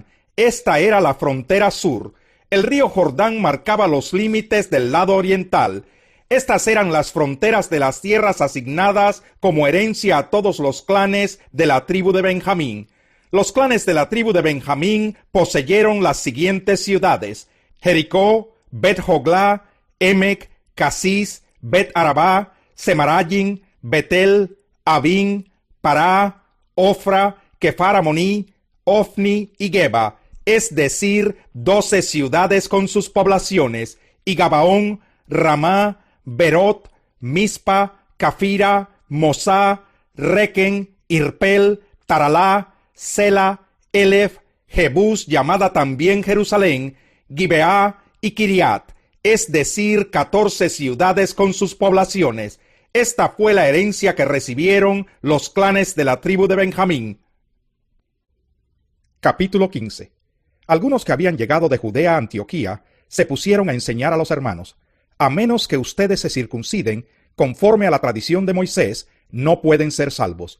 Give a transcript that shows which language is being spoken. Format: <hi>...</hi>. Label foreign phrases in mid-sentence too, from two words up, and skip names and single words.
<es>Esta era la frontera sur. El río Jordán marcaba los límites del lado oriental. Estas eran las fronteras de las tierras asignadas como herencia a todos los clanes de la tribu de Benjamín. Los clanes de la tribu de Benjamín poseyeron las siguientes ciudades: Jericó, Bet-Joglá, Emec, Casis, Bet-Arabá, Semarayim, Betel, Avín, Pará, Ofra, Kefar Amoní, Ofni y Geba, es decir, 12 ciudades con sus poblaciones, y Gabaón, Ramá, Berot, Mispa, Cafira, Mosá, Requen, Irpel, Taralá, Sela, Elef, Jebús, llamada también Jerusalén, Gibeá y Kiriat, es decir, 14 ciudades con sus poblaciones. Esta fue la herencia que recibieron los clanes de la tribu de Benjamín. Capítulo 15. Algunos que habían llegado de Judea a Antioquía se pusieron a enseñar a los hermanos: a menos que ustedes se circunciden, conforme a la tradición de Moisés, no pueden ser salvos.</es>